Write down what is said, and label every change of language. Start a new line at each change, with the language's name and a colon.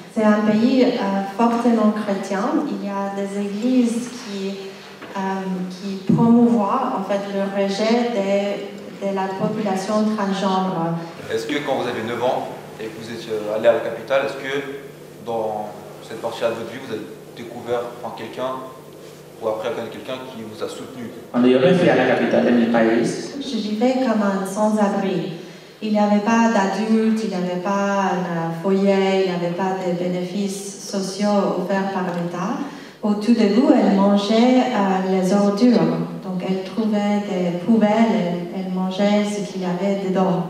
French: C'est un pays fortement chrétien. Il y a des églises qui promouvoient en fait le rejet de la population transgenre. Est-ce que quand vous avez 9 ans et que vous êtes allé à la capitale, est-ce que dans cette partie-là de votre vie, vous avez découvert quelqu'un ou appris à connaître quelqu'un qui vous a soutenu?
Spanish: Cuando yo me fui a la capital de mi país,
French: Je vivais comme un sans-abri. Il n'y avait pas d'adultes, il n'y avait pas un foyer, il n'y avait pas de bénéfices sociaux offerts par l'État. Au tout début, elle mangeait les ordures. Donc, elle trouvait des poubelles, elle mangeait ce qu'il y avait dedans.